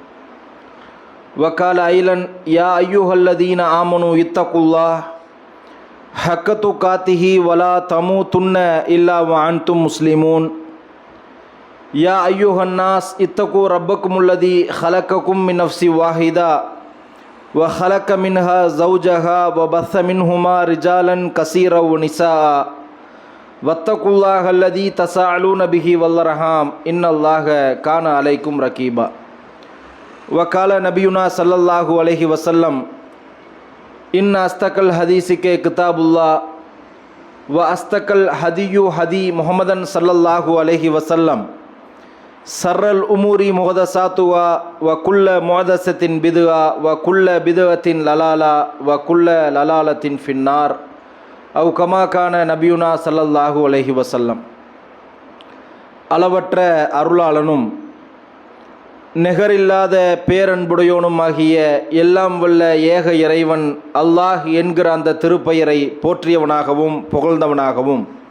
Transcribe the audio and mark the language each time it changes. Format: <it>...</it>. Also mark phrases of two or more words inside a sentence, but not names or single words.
<ar>وقال أيضا يا أيها الذين آمنوا اتقوا الله حق تقاته ولا تموتن إلا وأنتم مسلمون. يا أيها الناس اتقوا ربكم الذي خلقكم من نفس واحدة وخلق منها زوجها وبث منهما رجالا كثيرا ونساء واتقوا الله الذي تساءلون به والأرحام إن الله كان عليكم رقيبا. وقال نبينا صلى الله عليه وسلم إن أصدق الحديث كتاب الله وأصدق الهدي هدي محمد صلى الله عليه وسلم شر الأمور محدثاتها وكل محدثة بدعة وكل بدعة ضلالة وكل ضلالة في النار. أو كما كان نبينا صلى الله عليه وسلم.</ar> <ta>அளவற்ற அருளாளனும் நிகரில்லாத பேரன்புடையோனும் ஆகிய எல்லாம் வல்ல ஏக இறைவன் அல்லாஹ் என்கிற அந்த திருப்பெயரை போற்றியவனாகவும் புகழ்ந்தவனாகவும்</ta>